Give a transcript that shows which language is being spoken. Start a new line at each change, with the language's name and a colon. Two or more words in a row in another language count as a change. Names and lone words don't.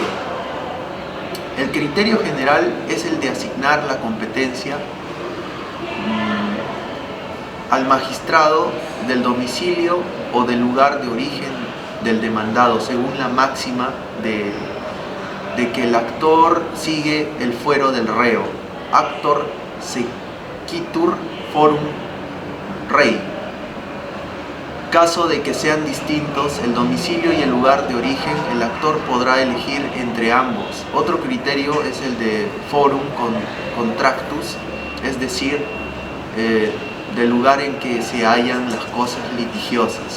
Spanish: El criterio general es el de asignar la competencia al magistrado del domicilio o del lugar de origen del demandado, según la máxima de que el actor sigue el fuero del reo,
Latin: actor sequitur forum rei.
Spanish: Caso de que sean distintos el domicilio y el lugar de origen, el actor podrá elegir entre ambos. Otro criterio es el de
Latin: forum contractus,
Spanish: es decir, del lugar en que se hallan las cosas litigiosas.